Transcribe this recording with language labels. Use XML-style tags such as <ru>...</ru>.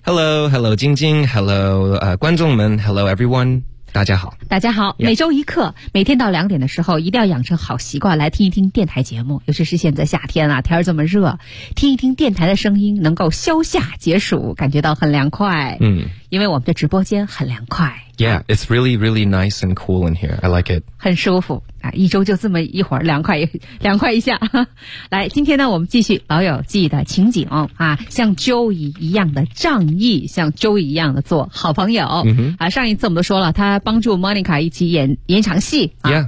<en>Hello 晶晶 Hello</en> <zh>观众们</zh> <en>Hello everyone</en> <zh>大家好、 yeah. 每周一课，每天到两点的时候一定要养成好习惯来听一听电台节目，尤其是现在夏天啊，天这么热，听一听电台的声音能够消夏解暑，感觉到很凉快。嗯，因为我们的直播间很凉快。</zh> <en>Yeah, it's really really nice and cool in here. I like it.</en> <zh>很舒服啊，一周就这么一会儿凉快一下。来，今天呢我们继续老友记的情景啊，像 Joey 一样的仗义，像 Joey 一样的做好朋友、 mm-hmm. 啊，上一次我们都说了他帮助 Monica 一起演场戏、啊、</zh>